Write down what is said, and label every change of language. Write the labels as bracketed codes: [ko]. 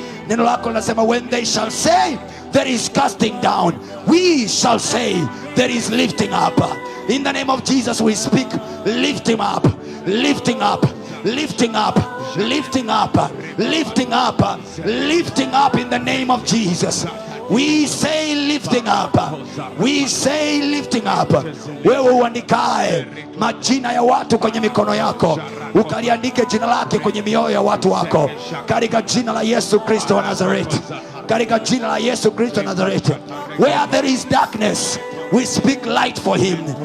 [sw] Neno lako linasema, [en] when they shall say there is casting down, we shall say there is lifting up. In the name of Jesus we speak lifting up, lifting up, lifting up, lifting up, lifting up, lifting up in the name of Jesus. We say lifting up. We say lifting up. [sw] Wewe uandikae majina ya watu kwenye mikono yako, ukaliandike jina lake kwenye mioyo ya watu wako, katika jina la Yesu Kristo wa Nazareti. Katika jina la Yesu Kristo wa Nazareti. [en] Where there is darkness, we speak light for him.